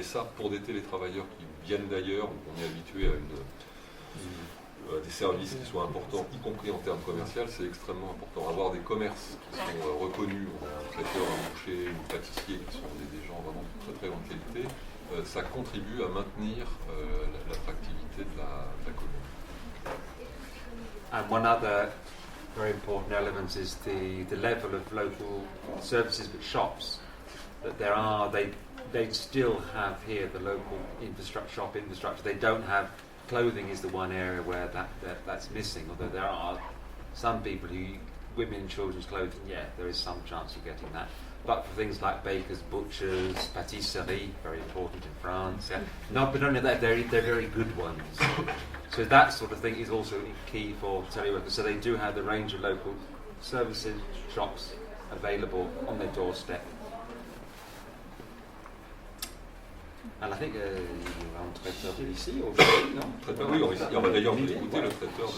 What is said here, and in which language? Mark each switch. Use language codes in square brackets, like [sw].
[fr] Et ça, pour des télétravailleurs qui viennent d'ailleurs, où on est habitué à des services qui soient importants, y compris en termes commerciaux, c'est extrêmement important. Avoir des commerces qui sont reconnus, un traiteur, un boucher, un pâtissier, qui sont des gens vraiment de très très grande qualité, ça contribue à maintenir l'attractivité de la commune. [en] And one other very important element is the level of local services but shops that they still have here, the local shop infrastructure. They don't have clothing is the one area where that's missing, although there are some people women and children's clothing, there is some chance of getting that. But for things like bakers, butchers, pâtisserie, very important in France. But only that, they're very good ones. So that sort of thing is also key for teleworkers. So they do have the range of local services, shops available on their doorstep. And I think [fr] il y a un traiteur ici aujourd'hui, non? Oui, on va d'ailleurs écouter le traiteur.